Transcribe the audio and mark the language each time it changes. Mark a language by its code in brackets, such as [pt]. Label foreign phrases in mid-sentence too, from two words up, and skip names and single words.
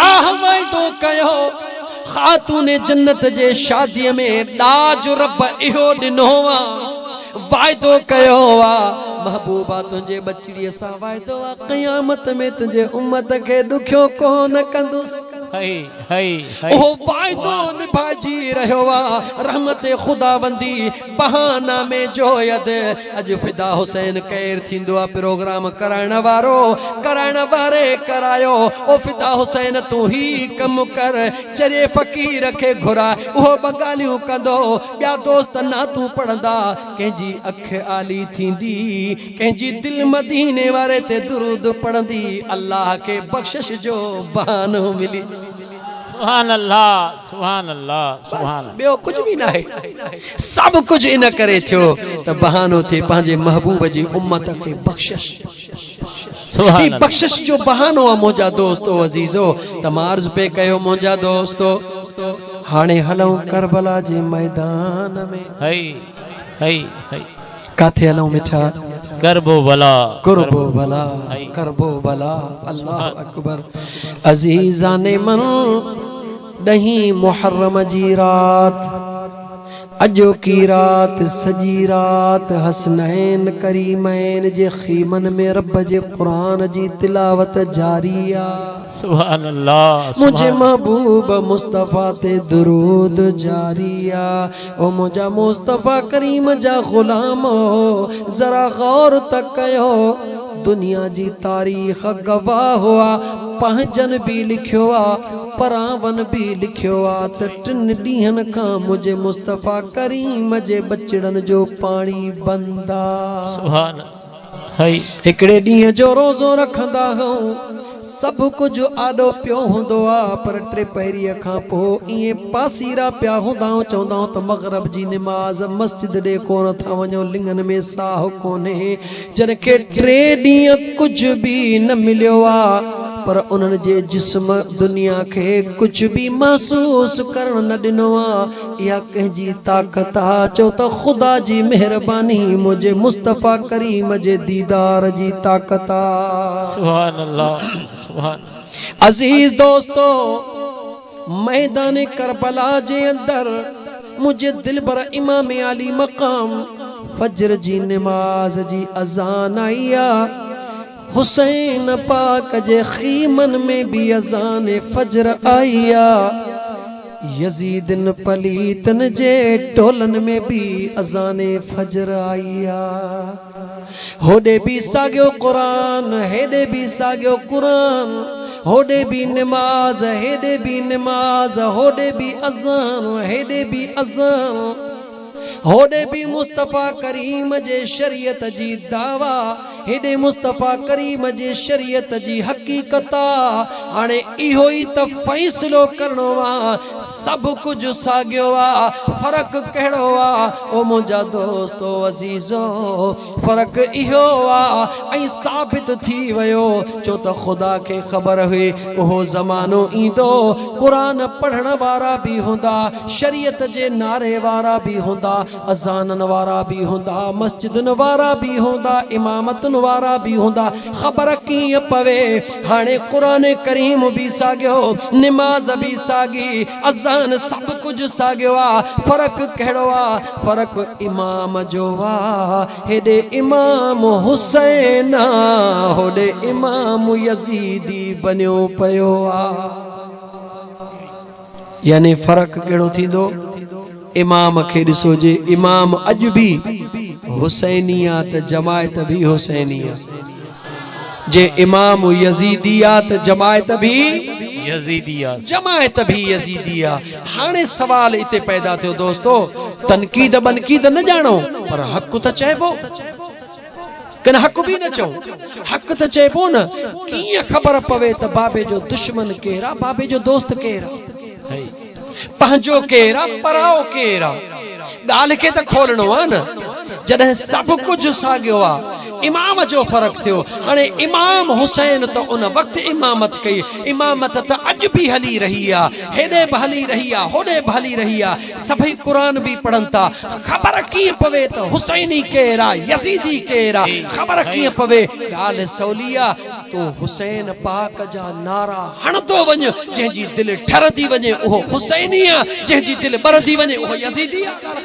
[sd] अल्लाह वाइदो कयो खातून जन्नत जे शादीअ में ॾाज रब इहो ॾिनो वाइदो कयो महबूबा तुझे बचड़ीअ सां वाइदो क़यामत में तुझे उम्मत के ॾुखियो कोन कंदुसि ओ वाइदो निभाजी रहियो रहमत खुदाबंदी बहाना में जोयद अज फिदा हुसैन कैर थिंदो प्रोग्राम कराइण वारे करायो ओ फिदा हुसैन तू ही कम कर चरे फकीर के घुरा ओ बगालियूं कंदो ॿिया दोस्त ना तू पढ़ंदा कंहिंजी अख आली थींदी कंहिंजी दिल मदीने वारे ते दुरूद पढ़ंदी अल्लाह के बख्शिश जो बहानो मिली [ar] سبحان الله سبحان الله سبحان [sd] ॿियो कुछ भी ना है सब कुछ इन करे थियो त बहानो थे पंहिंजे महबूब जी उम्मत के बख्शिश सुभान बख्शिश जो बहानो आहे मुंहिंजा दोस्तो अज़ीज़ो तमार्ज पे कयो मुंहिंजा दोस्तो हाणे हलूं करबला जे मैदान में हई काथे हलूं मिठा करबो भला करबो भला [ar] الله أكبر [fa] عزیزان من [sd] ॾहीं मुहर्रम जी रात अजो की रात सजी रात हसनैन करीमैन जे खीमन में रब जे कुरान जी तिलावत जारी आ [ar] سبحان الله [sd] मुझे महबूब मुस्तफा ते दुरूद जारी आ ओ मुझा मुस्तफा करीम जा गुलाम जरा गौर तक कयो दुनिया जी तारीख गवाह हुआ पहजन भी लिखियो आ परावन भी लिखियो आ त 3 ॾींहनि खां मुझे मुस्तफा करीम जे बचड़न जो पानी बंदा सुभान हिकड़े ॾींहं जो रोज़ो रखंदा हूं सब कुछ आडो पियो हुंदो आ पर टे पहिरीअ खां पोइ ईअं पासीरा पिया हूंदा चवंदा त मगरब जी निमाज़ मस्जिद ॾे कोन था वञो लिंगन में साह कोन्हे जन खे 3 ॾींहं कुछ भी न मिलियो आ पर उन्हनि जे जिस्म दुनिया के कुछ भी महसूस करण न ॾिनो आ या कंहिंजी ताक़त आ चो त खुदा जी मेहरबानी मुझे मुस्तफा करीम जे दीदार जी ताक़त आ [ar] سبحان الله سبحان [sd] अजीज दोस्तो मैदान करबला जे अंदर मुझे दिल बर इमाम अली मकाम फजर जी नमाज जी अजान आई आ हुसैन पाक जे खीमन में भी अजान फजर आई आ यजीदन पलीतन जे टोलन में भी अजान फजर आई आ होडे भी सागियो कुरान हेडे भी सागियो कुरान होडे भी नमाज हेडे भी नमाज होडे भी अजान हेडे भी अजान होडे भी मुस्तफा करीम जे शरीयत जी दावा हेडे मुस्तफा करीम जे शरीयत जी हकीकत हाणे इहो ई त फैसलो करणो आ सब कुछ सागियो आ फर्क कहिड़ो आ ओ मुंहिंजा दोस्तो अजीजो फर्क इहो आ ऐं साबित थी वियो छो त खुदा खे ख़बर हुई उहो ज़मानो ईंदो कुरान पढ़ण वारा भी हूंदा शरीयत जे नारे वारा भी हूंदा अज़ानन वारा भी हूंदा मस्जिदन वारा भी हूंदा इमामतन वारा भी हूंदा ख़बर कीअं पवे हाणे कुरान करीम भी सागियो नमाज भी सागी अज़ान सब कुछ सागियो आ फर्क कहिड़ो आ फर्क इमाम जो आ हेडे इमाम हुसैन होडे इमाम यजीदी बनियो पियो आ यानी फर्क कहिड़ो थींदो इमाम खे ॾिसो जे इमाम अॼु भी हुसैनी आ त जमायत भी हुसैनी आ जे इमाम यजीदी आ त जमायत भी यजीदिया जमायत भी यजीदिया हाणे सवाल इते पैदा थियो दोस्तो तनकीद बनकीद न जानो पर हक त चइबो कन हक भी न चो हक त चइबो न कीअं ख़बर पवे त बाबे जो दुश्मन केरा बाबे जो दोस्त केरा पंहिंजो केरा पराओ केरा ॻाल्हि खे त खोलणो आ न जॾहिं सब कुछ सागियो आ इमाम जो फर्क थियो हाणे इमाम हुसैन तो उन वक्त इमामत कई इमामत तो अज भी हली रही आ हेडे भी हली रही आ होडे भी हली रही आ सभी कुरान भी पढ़न था खबर कीअं पवे तो हुसैनी केरा यजीदी केरा खबर कीअं पवे गाल सौलिया तू हुसैन पाक जा नारा हणदो वञ जंहिंजी दिल ठरदी वञे उहो हुसैनी आहे जंहिंजी दिल बरदी वञे उहो यजीदी आहे